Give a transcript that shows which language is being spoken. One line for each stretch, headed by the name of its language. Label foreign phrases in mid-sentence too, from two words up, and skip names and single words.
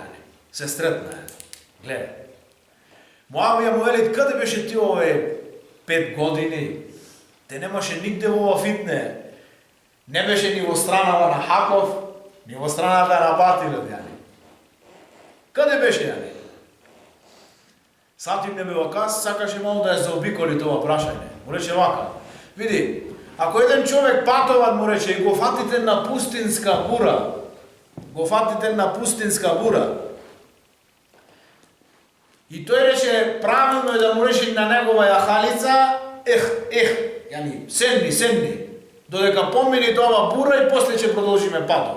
Macedonian: Се стретна. Гледај. Муавија му вели, каде беше ти овие 5 години? Те немаше нигде во ова фитне. Не беше ни во страната на Хаков, ни во страната на Батилот. Каде беше, јани? Саад ибн Аби Вакас сакаше малку да ја заобиколи тоа прашање. Му рече вака, види, ако еден човек патоват, му рече, и го фатите на пустинска бура, и тој рече, правилно е да му рече на негова јахалица, јани, седни, додека помини тоа бура и после ќе продолжиме патот.